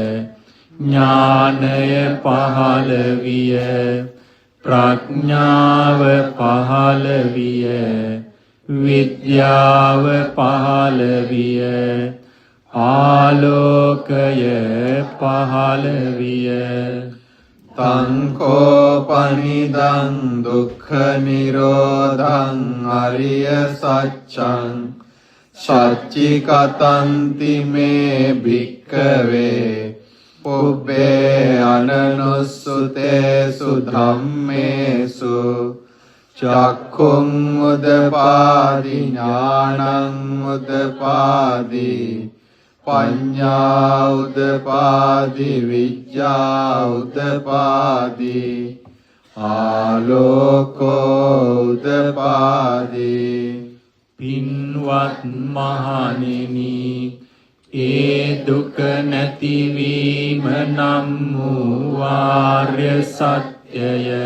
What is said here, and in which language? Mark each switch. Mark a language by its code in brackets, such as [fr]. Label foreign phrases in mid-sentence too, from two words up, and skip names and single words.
[si] ඥානය පහළ විය ප්‍රඥාව පහළ විය විද්‍යාව පහළ විය ආලෝකය පහළ විය [pi] තංකෝපනිදං දුක්ඛ නිරෝධං අරිය සත්‍යං සච්චිකතන්ති මේ භික්ඛවේ පුබ්බේ අනනුස්සතේසු ධම්මේසු චක්ඛුං උදපාදි ඥානං උදපාදි පඤ්ඤා උදපාදි විඤ්ඤා උදපාදි ආලෝකෝ උදපාදි [si] පින්වත් මහණෙනි ඒ දුක නැතිවීම නම් වූ ආර්ය සත්‍යය